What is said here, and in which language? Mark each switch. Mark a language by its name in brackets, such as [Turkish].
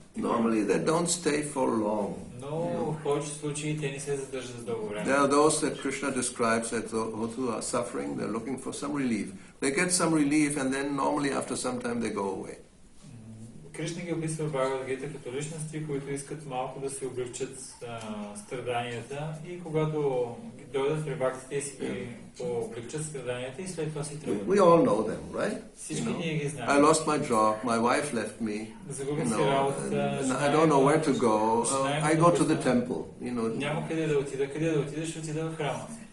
[English] Normally they don't stay for long. [Bulgarian] Но в повечето случаи те не се задържат за дълго време. [English] There are those that Krishna describes as those who are suffering, they're looking for some relief. They get some relief and then normally after some time they go away. [Bulgarian] Кришна ги описва в Бхагавад-гита като личности, които искат малко да се облегчат страданията и когато дойдат при бхактите си ги облегчат страданията и след това си тръгват. [English] We all know them, right? [Bulgarian] Всички ние ги знаем. [English] I lost my job, my wife left me, and I don't know where to go. I go to the temple, [Bulgarian] Няма къде да отида, ще отида в храма.